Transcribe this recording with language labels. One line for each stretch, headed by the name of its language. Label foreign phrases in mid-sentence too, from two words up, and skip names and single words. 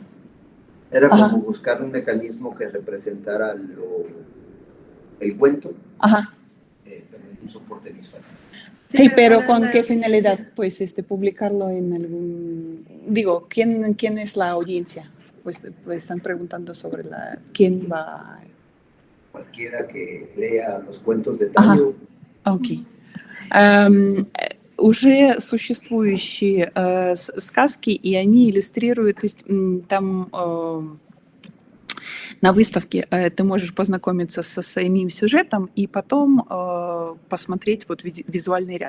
Spanish: Era como buscar un mecanismo que representara el cuento, pero en un soporte visual. Sí, pero ¿con qué finalidad? Pues publicarlo en algún... Digo, ¿quién es la audiencia? Pues están preguntando sobre quién va... Cualquiera que lea los cuentos de Tayo.
Russian: Окей. Уже существующие сказки, и они иллюстрируют, то есть там... На выставке ты можешь познакомиться со самим сюжетом и потом посмотреть вот визуальный ряд.